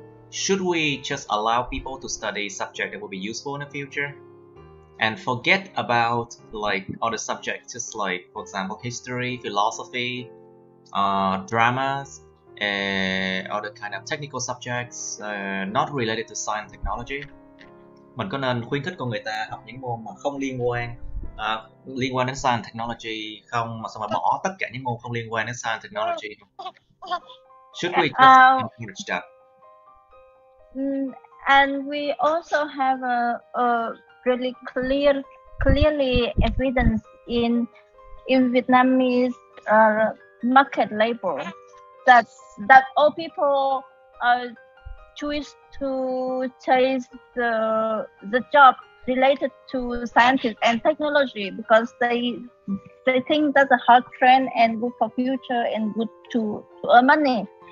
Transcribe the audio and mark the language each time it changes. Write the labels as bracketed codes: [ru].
[en] Should we just allow people to study subject that will be useful in the future, and forget about like other subjects, just like for example history, philosophy, dramas, other kind of technical subjects not related to science and technology? [vi] Mình có nên khuyến khích con người ta học những môn mà không liên quan đến science and technology không, mà xong rồi bỏ tất cả những môn không liên quan đến science and technology? [en] Should we just encourage that? And we also have a really clearly evidence in Vietnamese market label. that all people choose to chase the job related to science and technology because they think that's a hot trend and good for future and good to earn money.